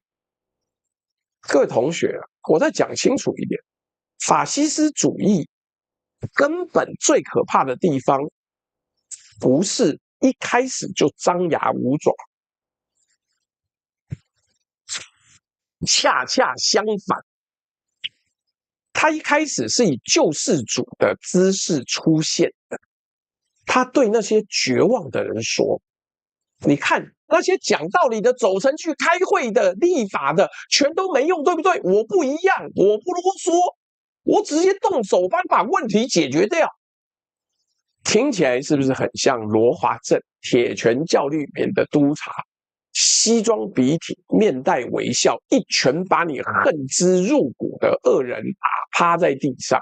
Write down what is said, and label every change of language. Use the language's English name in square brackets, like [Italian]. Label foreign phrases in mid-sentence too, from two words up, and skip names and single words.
[Chinese] 各位同學，我再講清楚一點，法西斯主義根本最可怕的地方，不是一開始就張牙舞爪，恰恰相反，他一開始是以救世主的姿勢出現的。他對那些絕望的人說，你看那些講道理的走城去開會的立法的全都沒用，對不對？我不一樣，我不囉嗦，我直接動手幫把問題解決掉。聽起來是不是很像羅華鎮鐵拳教律裡面的督察，西裝筆挺，面帶微笑，一拳把你恨之入骨的惡人打趴在地上。